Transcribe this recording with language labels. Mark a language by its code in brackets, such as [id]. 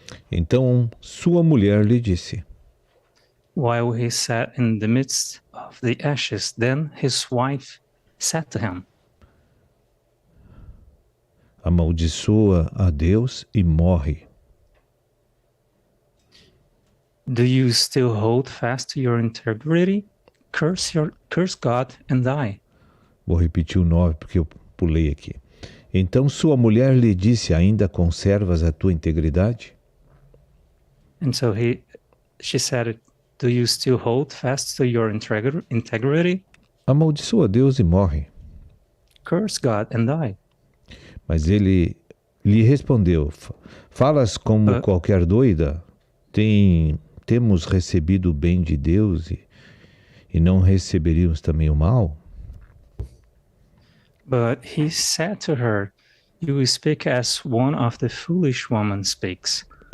[pt] Então sua mulher lhe disse: [en] While he sat in the midst of the ashes, then his wife said to him, [pt] amaldiçoa a Deus e morre. [en] Do you still hold fast to your integrity? Curse God and die. [pt] Vou repetir o 9 porque eu pulei aqui. Então sua mulher lhe disse: ainda conservas a tua integridade? [en] And so she said, do you still hold fast to your integrity? [pt] Amaldiçoa a Deus e morre. [en] Curse God and die. [pt] Mas ele lhe respondeu: falas como qualquer doida? Temos recebido o bem de Deus e não receberíamos também o mal? [en] But he said to her, you speak as one of the foolish women speaks.